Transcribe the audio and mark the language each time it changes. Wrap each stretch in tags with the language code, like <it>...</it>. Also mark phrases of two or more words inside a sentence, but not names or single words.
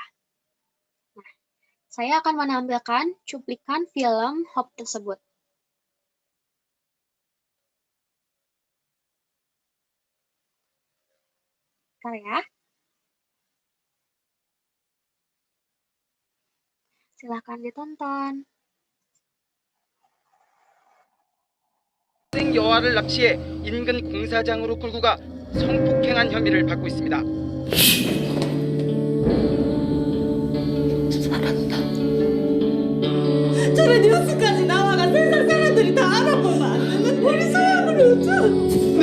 <id>Nah, saya akan menampilkan cuplikan film Hope tersebut. Bentar ya. Silakan ditonton.</id> <ko>학생 여아를 납치해 인근 공사장으로 끌고 가 성폭행한 혐의를 받고 있습니다. 살았다. 저런 뉴스까지 나와가 세상 사람들이 다 알아보면 안 되는 우리 소원을 어쩌?</ko>